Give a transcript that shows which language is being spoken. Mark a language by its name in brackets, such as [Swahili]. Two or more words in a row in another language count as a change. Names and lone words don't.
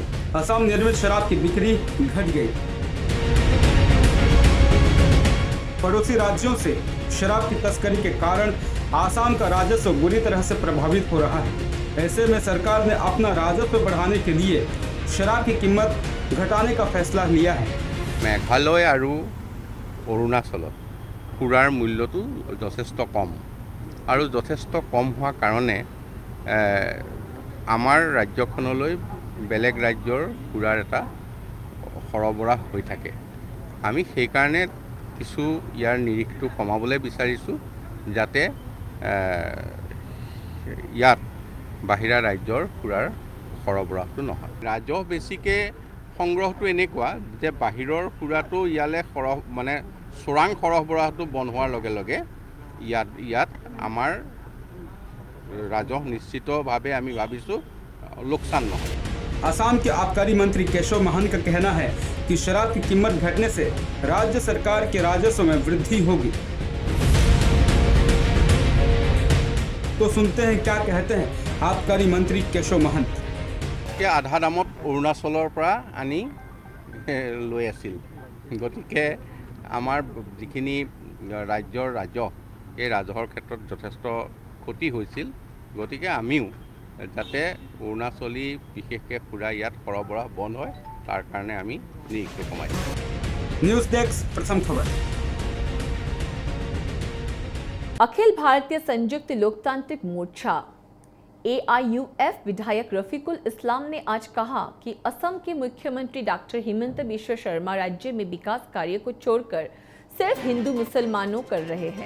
[Hindi] असम निर्मित शराब की बिक्री घट गई। पड़ोसी राज्यों से शराब की तस्करी के कारण असम का राजस्व बुरी तरह से प्रभावित हो रहा है। ऐसे में सरकार ने अपना राजस्व बढ़ाने के लिए शराब की कीमत घटाने का फैसला लिया है। [Assamese] মেঘালয় আৰু অৰুণাচল সুৰাৰ মূল্য তো যথেষ্ট কম আৰু যথেষ্ট কম হোৱা কাৰণে আমাৰ ৰাজ্যখনলৈ বেলেগ ৰাজ্যৰ সুৰাৰ এটা সৰবৰাহ হৈ থাকে। आमी সেই কাৰণে কিছু ইয়াৰ নিৰিখটো কমাবলৈ বিচাৰিছোঁ যাতে ইয়াত বাহিৰা ৰাজ্যৰ সুৰাৰ সৰবৰাহটো নহয়। ৰাজহ বেছিকে সংগ্ৰহটো এনেকুৱা যে বাহিৰৰ সুৰাটো ইয়ালে মানে চোৰাং সৰবৰাহটো বন্ধ হোৱাৰ লগে লগে ইয়াত আমাৰ ৰাজহ নিশ্চিতভাৱে আমি ভাবিছোঁ লোকচান নহয়। [Hindi] असम के आबकारी मंत्री केशव महंत का कहना है कि शराब की कीमत घटने से राज्य सरकार के राजस्व में वृद्धि होगी। तो सुनते हैं क्या कहते हैं आबकारी मंत्री केशव महंत। [Assamese] কে আধা দামত অৰুণাচলৰ পৰা আনি লৈ আছিল, গতিকে আমাৰ যিখিনি ৰাজ্যৰ ৰাজহ এই ৰাজহৰ ক্ষেত্ৰত যথেষ্ট ক্ষতি হৈছিল। গতিকে আমিও যাতে অৰুণাচলী বিশেষকৈ সুৰা ইয়াত সৰবৰাহ বন্ধ হয় তাৰ কাৰণে আমি নিৰীক্ষে কমাই দিওঁ। [Hindi] न्यूज़ डेस्क, प्रथम खबर। अखिल भारतीय संयुक्त लोकतांत्रिक मोर्चा AIUF विधायक रफीकुल इस्लाम ने आज कहा कि असम के मुख्यमंत्री डॉक्टर हिमंत बिश्व शर्मा राज्य में विकास कार्य को छोड़कर सिर्फ हिंदू मुसलमानों कर रहे हैं।